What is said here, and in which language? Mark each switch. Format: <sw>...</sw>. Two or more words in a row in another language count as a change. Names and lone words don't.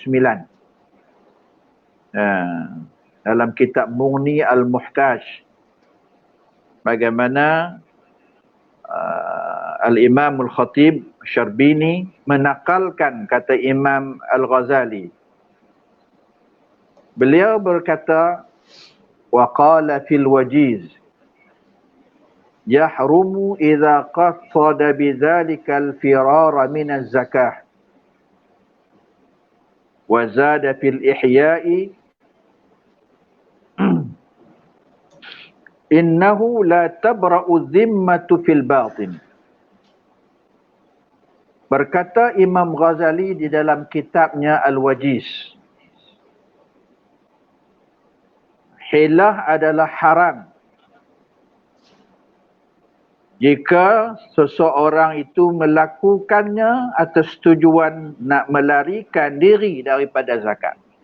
<ms>Dalam kitab Mughni Al-Muhtaj, bagaimana Al-Imam Al-Khatib Asy-Syarbini menakalkan kata Imam Al-Ghazali. Beliau berkata,</ms> <ar>وقال في الوجيز يحرم إذا قصد بذلك الفرار من الزكاة وزاد في الإحياء أنه لا تبرأ ذمته في الباطن.</ar> <ms>Berkata Imam Ghazali di dalam kitabnya Al-Wajiz, hilah adalah haram jika seseorang itu melakukannya atas tujuan nak melarikan diri daripada zakat.</ms>